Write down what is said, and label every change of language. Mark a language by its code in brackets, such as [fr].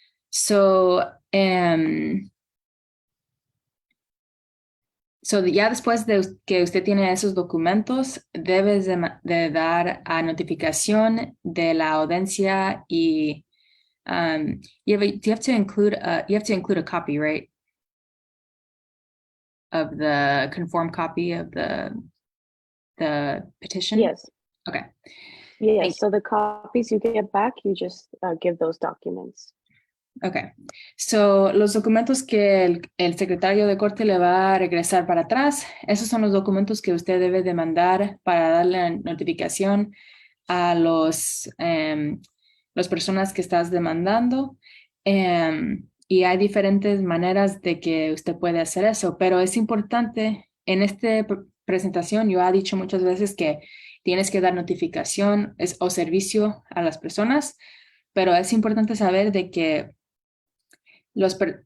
[es] So ya después de que usted tiene esos documentos, debes de dar a notificación de la audiencia y [en] you have to include a copy, right? Of the conform copy of the petition? Yes. Okay. Yes, so the copies you get back, you just give those documents. Okay. [es] So, los documentos que el secretario de corte le va a regresar para atrás, esos son los documentos que usted debe de mandar para darle notificación a las personas que estás demandando. Y hay diferentes maneras de que usted puede hacer eso, pero es importante, en esta presentación yo he dicho muchas veces que tienes que dar notificación o servicio a las personas, pero es importante saber de que las